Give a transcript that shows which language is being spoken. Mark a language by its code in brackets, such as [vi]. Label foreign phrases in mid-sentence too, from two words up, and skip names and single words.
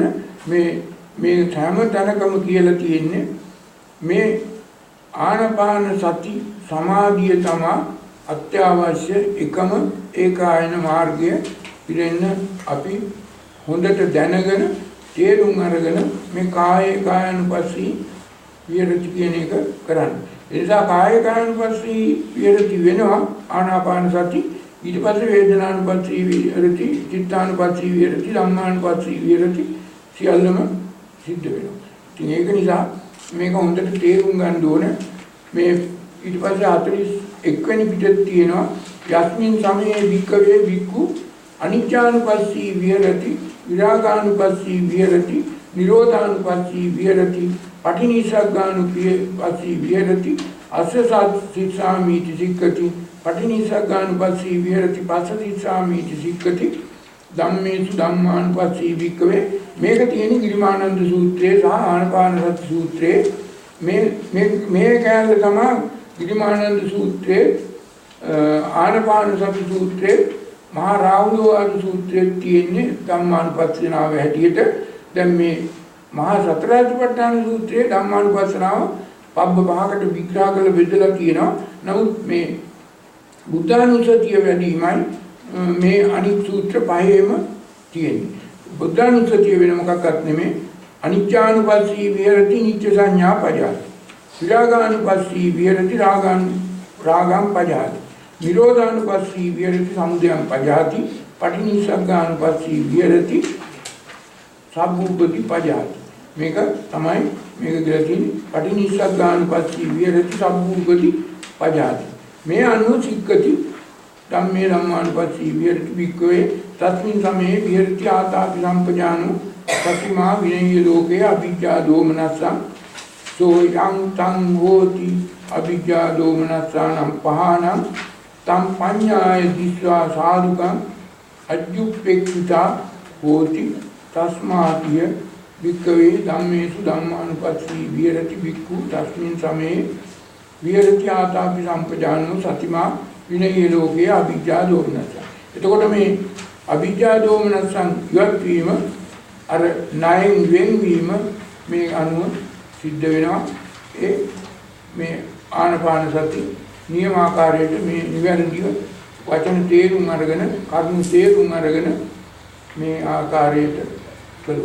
[si] මේ හැම තැනකම කියලා තියෙන්නේ මේ ආනාපාන සති සමාධිය තමයි අත්‍යවශ්‍ය එකම ඒකායන මාර්ගය පිරෙන්න අපි හොඳට දැනගෙන තේරුම් අරගෙන මේ [pi] කායනුපස්සී විහෙරති [si] කියන එක කරන්න. ඒ නිසා [pi] කායනුපස්සී විහෙරති [si] වෙනවා ආනාපාන සති. [pi] ඊට පස්සේ වේදනානුපස්සී විහෙරති, චිත්තානුපස්සී විහෙරති, ධම්මානුපස්සී විහෙරති [si] සියල්ලම සිද්ධ වෙනවා. ඉතින් ඒක නිසා මේක හොඳට තේරුම් ගන්න ඕන. මේ ඊට පස්සේ 41 වෙනි පිටේ තියෙනවා [pi] යස්මින් සමයේ වික්කවේ වික්ඛු අනිච්චානුපස්සී විහෙරති, විරාගානුපස්සී විහෙරති, නිරෝධානුපස්සී විහෙරති, පටිනිස්සග්ගානුපස්සී විහෙරති, අස්සසාමිති සික්ඛති, පටිනිස්සග්ගානුපස්සී විහෙරති, පස්සදිස්සාමිති සික්ඛති, ධම්මේසු ධම්මානුපස්සී වික්කවේ. [si] මේක තියෙන ගිරිමානන්ද සූත්‍රයේ සහ ආනාපාන සති සූත්‍රයේ මේ කැලේ තමයි ගිරිමානන්ද සූත්‍රයේ ආනාපාන සති සූත්‍රයේ මහා රාහුලෝවාද සූත්‍රයේ තියෙන්නේ ධම්මානුපස්සනාව හැටියට. දැන් මේ මහා සතරාදිපට්ඨාන සූත්‍රයේ ධම්මානුපස්සනාව පබ්බ පහකට විග්‍රහ කරලා බෙදලා තියෙනවා. නමුත් මේ බුද්ධානුස්සතිය වැඩිමයි මේ අනිත් සූත්‍ර පහේම තියෙන්නේ. බුද්ධානුස්සතිය වෙන මොකක්වත් නෙමෙයි. [pi] අනිච්චානුපස්සී විහෙරති නිච්ච සංඥා පජාති. විරාගානුපස්සී විහෙරති රාගං පජාති. නිරෝධානුපස්සී විහෙරති සමුදයං පජාති. පටිනිස්සග්ගානුපස්සී විහෙරති සබ්බුප්පති පජාති. [si] මේක තමයි මේක කියලා තියෙන්නේ. [pi] පටිනිස්සග්ගානුපස්සී විහෙරති සබ්බුප්පති පජාති. මේ අනුව සික්ඛති ධම්මේ ධම්මානුපස්සී විහෙරති වික්ඛවේ තස්මින් සමේ විහෙරති ආතාපි සම්පජානෝ සතිමා විනය්‍ය ලෝකේ අවිජ්ජා දෝමනස්සං සෝයං තං හෝති අවිජ්ජා දෝමනස්සානම් පහානම් තම් පඤ්ඤාය දිස්වා සාදුකං අජ්ජුප්පෙක්ඛිතා හෝති තස්මාතිය වික්ඛවේ ධම්මේසු ධම්මානුපස්සී විහෙරති වික්ඛු තස්මින් සමේ විහෙරති ආතාපි සම්පජානෝ සතිමා විනය්‍ය ලෝකේ අවිජ්ජා දෝමනස්සං. [si] එතකොට මේ [pi] අවිජ්ජා දෝමනස්සං [si] ඉවත් වීම අර ණයෙන් වෙන්වීම මේ අනුව සිද්ධ වෙනවා. ඒ මේ ආනාපාන සති නියමාකාරයට මේ නිවැරදිව වචන තේරුම් අරගෙන කර්ම තේරුම් අරගෙන මේ ආකාරයට කළොත්.